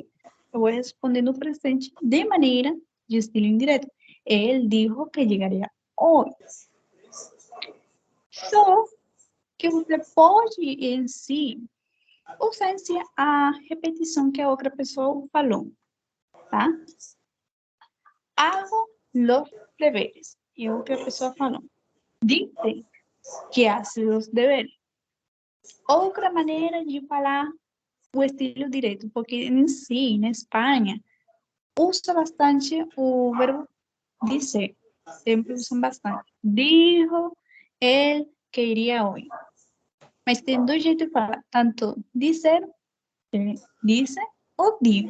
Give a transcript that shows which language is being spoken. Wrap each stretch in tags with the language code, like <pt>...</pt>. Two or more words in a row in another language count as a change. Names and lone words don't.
<pt>Eu vou responder no presente de maneira de estilo indireto. Ele</pt> <es>dijo que</es> <pt>chegaria hoje. Só que você pode em si usar em si a repetição que a outra pessoa falou, tá?</pt> <es>Hago los deberes.</es> <pt>E outra pessoa falou.</pt> <es>Dice que hace los deberes.</es> <pt>Outra maneira de falar o estilo direto, porque em si, na Espanha, usa bastante o verbo dizer. Sempre usam bastante. Dijo ele que iria hoje. Mas tem dois jeitos de falar. Tanto dizer, dice ou digo.</pt>